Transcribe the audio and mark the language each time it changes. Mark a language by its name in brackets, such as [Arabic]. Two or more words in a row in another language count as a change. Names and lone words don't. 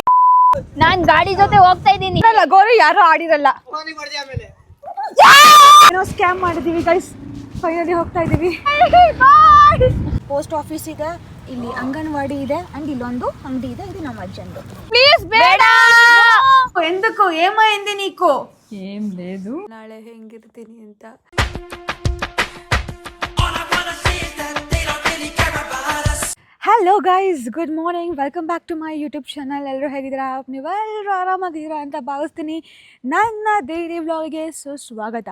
[Kannada] ನಾನ್ ಗಾಡಿ ಜೊತೆ ಹೋಗ್ತಾ ಇದ್ದೀನಿ. ಲಗೋರಿ ಯಾರು ಆಡಿರಲ್ಲ, ಏನೋ ಸ್ಕ್ಯಾಮ್ ಮಾಡಿದೀವಿ ಗೈಸ್. ಫೈನಲಿ ಹೋಗ್ತಾ ಇದೀವಿ. [English] post office [Kannada] ಇದೆ, ಇಲ್ಲಿ ಅಂಗನವಾಡಿ ಇದೆ, ಅಂಡ್ ಇಲ್ಲೊಂದು ಅಂಗಡಿ ಇದೆ. ಇದು ನಮ್ಮ ಅಜ್ಜಂದು. ಪ್ಲೀಸ್ ಬೇಡ. [Telugu] ఎందుకు ఏమైంది నీకు? ఏం లేదు. [Kannada] ನಾಳೆ ಹೆಂಗಿರ್ತೀನಿ ಅಂತ. [English] hello guys, good morning, welcome back to my YouTube channel. [Kannada] ಎಲ್ಲರೂ ಹೇಗಿದ್ದೀರಾ? ನೀವೆಲ್ಲರೂ ಆರಾಮಾಗಿದ್ದೀರಾ ಅಂತ ಭಾವಿಸ್ತೀನಿ. ನನ್ನ [English] daily vlog [Kannada] ಸ್ವಾಗತ.